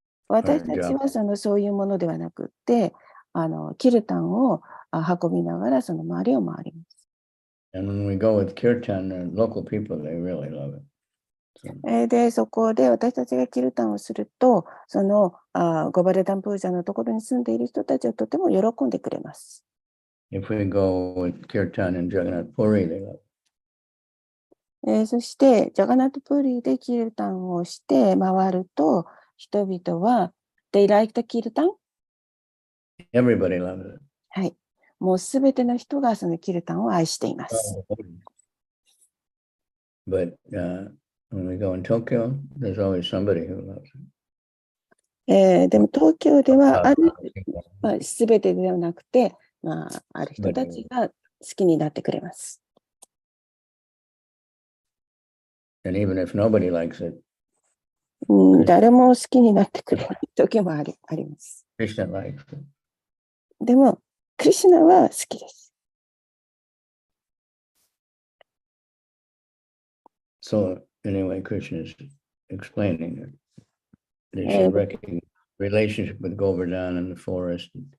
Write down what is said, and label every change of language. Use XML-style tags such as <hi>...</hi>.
<ja>私たちはそういうものではなくて、キルタンを運びながら周りを回ります。</ja> <en>And when we go with kirtan, the local people, they really love it.</en> <ja>で、そこで私たちがキルタンをすると、ゴバルダンプージャのところに住んでいる人たちはとても喜んでくれます。</ja> <en>If we go with kirtan in Jagannath Puri, they love it.</en> <ja>そして、ジャガナットプーリーでキルタンをして回ると、人々は、</ja> <en>They like the kirtan? Everybody loves it.</en> <ja>はい。もうすべての人がそのキルタンを愛しています。</ja> <en>But when we go in Tokyo, there's always somebody who loves it.</en> <ja>でも東京ではある、</ja> <en>people.</en> <ja>まあ、全てではなくて、まあ、ある人たちが好きになってくれます。</ja> <en>And even if nobody likes it,</en> <ja>誰も好きになってくれない時もあります。</ja> <en>Krishna likes it.</en> <ja>でも、クリシュナは好きです。</ja> <en>So anyway, Krishna is explaining that they should recognize relationship with Govardhan and the forest.</en>